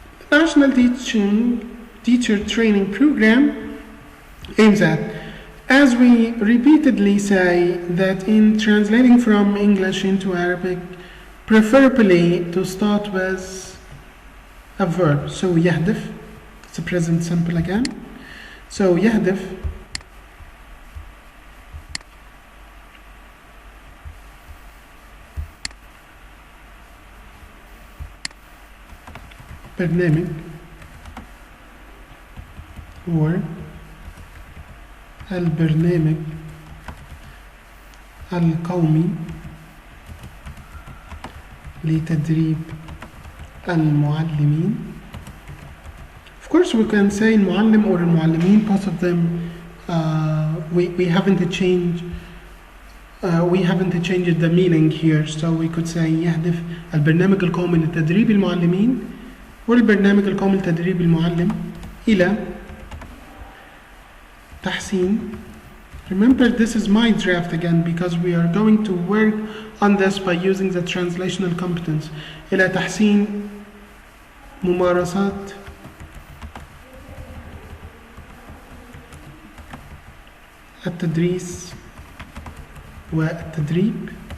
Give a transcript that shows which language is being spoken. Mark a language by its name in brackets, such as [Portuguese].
[English] The National Teacher Training Program aims at, as we repeatedly say, that in translating from English into Arabic, preferably to start with a verb. So يهدف, it's a present simple again. [Arabic] So يهدف برنامج or البرنامج القومي لتدريب المعلمين. [English] Of course we can say المعلم or المعلمين, both of them we haven't changed the meaning here, so we could say [Arabic] يهدف البرنامج القومي لتدريب المعلمين والبرنامج القومي لتدريب المعلم إلى تحسين. [English] Remember, this is my draft again because we are going to work on this by using the translational competence. [Arabic] إلى تحسين ممارسات التدريس والتدريب